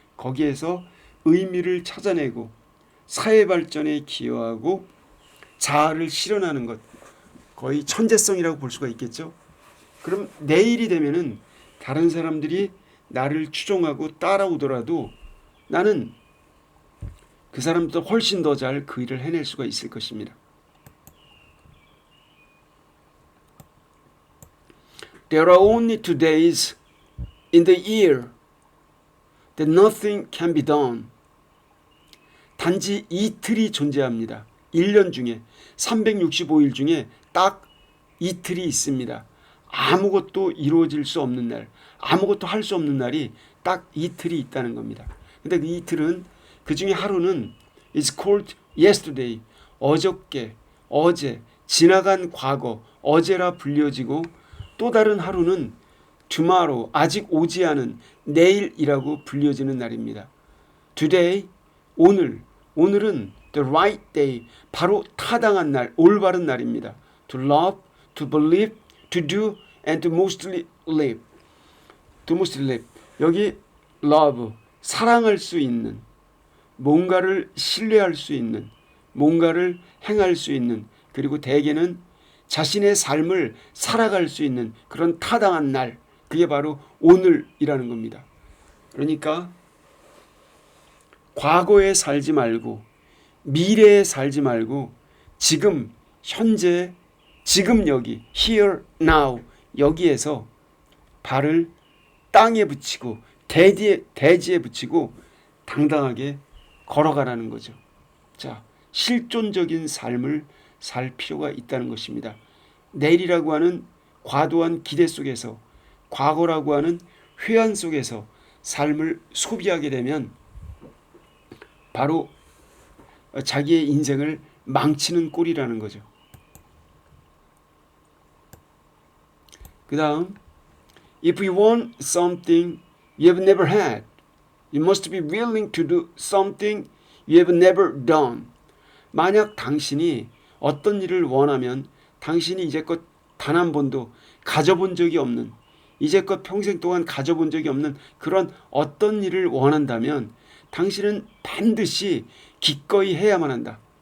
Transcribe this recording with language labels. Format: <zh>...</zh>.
<ko>거기에서 의미를 찾아내고 사회 발전에 기여하고 자아를 실현하는 것, 거의 천재성이라고 볼 수가 있겠죠. 그럼 내일이 되면은 다른 사람들이 나를 추종하고 따라오더라도 나는 그 사람보다 훨씬 더 잘 그 일을 해낼 수가 있을 것입니다.</ko> <en>There are only 2 days in the year that nothing can be done.</en> <ko>단지 이틀이 존재합니다. 1년 중에 365일 중에 딱 이틀이 있습니다. 아무것도 이루어질 수 없는 날, 아무것도 할 수 없는 날이 딱 이틀이 있다는 겁니다. 근데 그 이틀은, 그 중에 하루는</ko> <en>is called yesterday,</en> <ko>어저께, 어제, 지나간 과거, 어제라 불려지고, 또 다른 하루는 tomorrow, 아직 오지 않은 내일이라고 불려지는 날입니다. Today, 오늘, 오늘은</ko> <en>the right day,</en> <ko>바로 타당한 날, 올바른 날입니다.</ko> <en>To love, to believe, to do, and to mostly live. To mostly live.</en> <ko>여기 love, 사랑할 수 있는, 뭔가를 신뢰할 수 있는, 뭔가를 행할 수 있는, 그리고 대개는 자신의 삶을 살아갈 수 있는 그런 타당한 날, 그게 바로 오늘이라는 겁니다. 그러니까 과거에 살지 말고 미래에 살지 말고 지금, 현재, 지금 여기,</ko> <en>here, now,</en> <ko>여기에서 발을 땅에 붙이고 대지에 붙이고 당당하게 걸어가라는 거죠. 자, 실존적인 삶을 살 필요가 있다는 것입니다. 내일이라고 하는 과도한 기대 속에서, 과거라고 하는 회한 속에서 삶을 소비하게 되면 바로 자기의 인생을 망치는 꼴이라는 거죠. 그 다음,</ko> <en>if you want something you have never had, you must be willing to do something you have never done.</en> <ko>만약 당신이 어떤 일을 원하면 당신이 이제껏 단 한 번도 가져본 적이 없는, 이제껏 평생 동안 가져본 적이 없는 그런 어떤 일을 원한다면 당신은 반드시 기꺼이 해야만 한다.</ko>